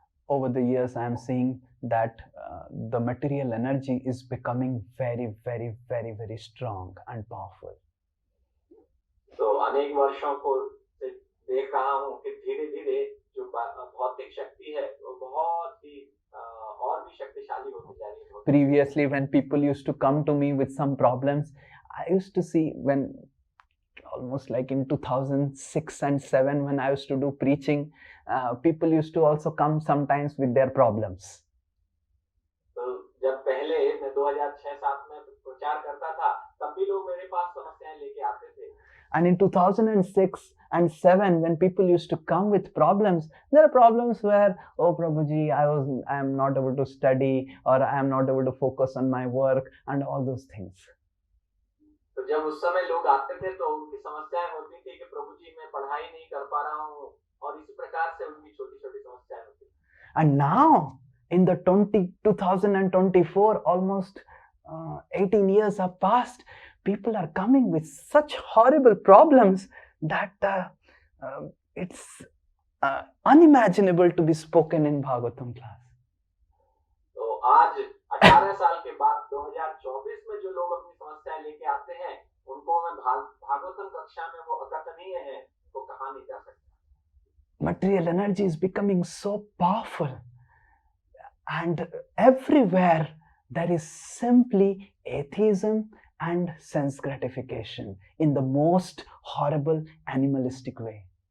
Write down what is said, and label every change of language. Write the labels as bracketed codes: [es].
[en] Over the years, I am seeing that the material energy is becoming very, very, very, very strong and powerful. [hi] तो अनेक वर्षों को देख रहा हूँ कि धीरे-धीरे जो भौतिक शक्ति है वो बहुत ही और भी शक्तिशाली होती जा रही है. [en] Previously, when people used to come to me with some problems, I used to see when almost like in 2006 and 7 when I used to do preaching, people used to also come sometimes with their problems. [hi] तो जब पहले मैं 2006-7 में प्रचार करता था तब भी लोग मेरे पास समस्याएं लेके आते थे. [en] And in 2006 and 7 when people used to come with problems, there are problems where, oh Prabhuji, I am not able to study or I am not able to focus on my work and all those things. [hi] तो जब उस समय लोग आते थे तो उनकी समस्याएं होती थी कि प्रभु जी मैं पढ़ाई नहीं कर पा रहा हूँ और इसी प्रकार से उनकी छोटी-छोटी समस्याएं होती. [en] And now in the 2024, almost 18 years have passed, people are coming with such horrible problems that it's unimaginable to be spoken in Bhagavatam class. [hi] तो आज 18 साल के बाद 2024 में जो लोग अपनी समस्याएं लेके आते हैं उनको मैं भागवतम कक्षा में वो अकथनीय है तो कहा नहीं जा सकता. [en] Material energy is becoming so powerful, and everywhere there is simply atheism and sense gratification in the most horrible animalistic way.